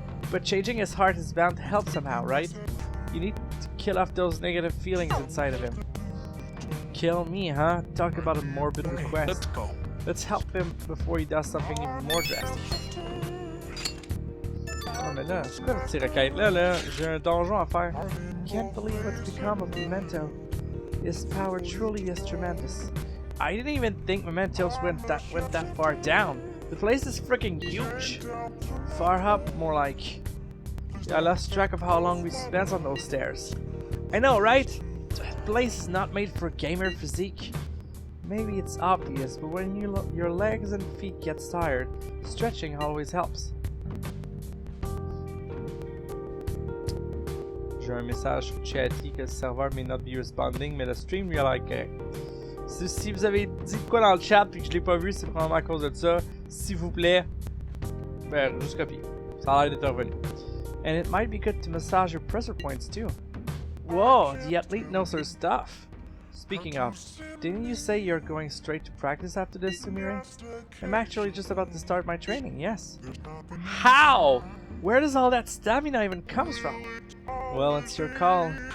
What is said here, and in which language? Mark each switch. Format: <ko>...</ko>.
<en>But changing his heart is bound to help somehow, right? You need to kill off those negative feelings inside of him. Kill me, huh? Talk about a morbid request. Let's go. Let's help him before he does something even more drastic.</en> <fr>Oh mais là, c'est quoi cette petite requête là? J'ai un donjon à faire.</fr> <en>Can't believe what's become of Memento. His power truly is tremendous. I didn't even think Mementos went that far down. The place is freaking huge. Far up, more like. I lost track of how long we spent on those stairs. I know, right? That place is not made for a gamer physique. Maybe it's obvious, but when your legs and feet get tired, stretching always helps.</en> <fr>J'ai un message chatty que le serveur</fr> <en>may not be responding,</en> <fr>mais le stream lui a l'air correct. Si vous avez dit quoi dans le chat puis que je l'ai pas vu, c'est probablement à cause de ça. S'il vous plaît, ben, juste copier. Ça a l'air d'être revenu.</fr> <en>And it might be good to massage your pressure points too. Whoa, the athlete knows her stuff. Speaking of, didn't you say you're going straight to practice after this, Sumire? I'm actually just about to start my training, yes. How? Where does all that stamina even comes from? Well, it's your call.</en>